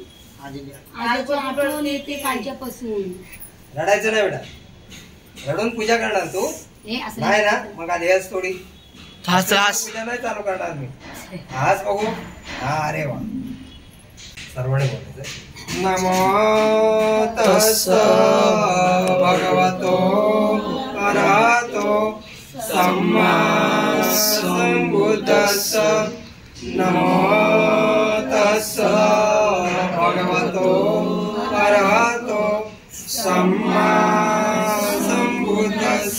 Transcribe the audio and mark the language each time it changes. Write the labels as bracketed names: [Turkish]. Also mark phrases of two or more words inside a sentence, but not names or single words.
[Marathi] आजच्या आठवण येते कालच्यापासून. रडायचं नाही बेटा. रडून पूजा करणार तू नाही ना. मग आधी हस थोडी. पूजा नाही चालू करणार मी. आज बघू. हा अरे वा. सर्वांनी बोलायचं. [Pali] नमो तस्स भगवतो अरहतो सम्मा संबुद्धस्स. नमो तस्स भगवतो अरहतो सम्मा संबुद्धस्स.